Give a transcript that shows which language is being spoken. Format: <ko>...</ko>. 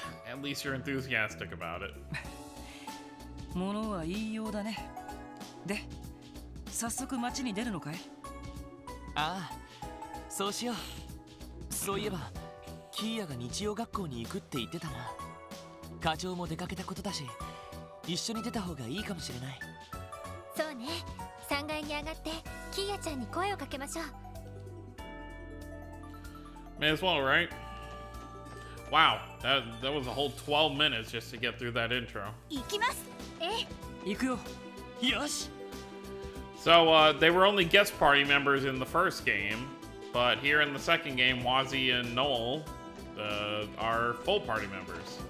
<en>At least you're enthusiastic about it.</en> <ja>ものは言いようだね。で、早速街に出るのかい？ああ、そうしよう。そういえばキーヤが日曜学校に行くって言ってたな。課長も出かけたことだし、一緒に出た方がいいかもしれない。そうね、3階に上がってキーヤちゃんに声をかけましょう。</ja> <en>May as well, right? Wow, that was a whole 12 minutes just to get through that intro.</en> <ja>行きます。行くよ。よし。</ja> <en>So, they were only guest party members in the first game, but here in the second game, Wazzy and Noel are full party members.</en>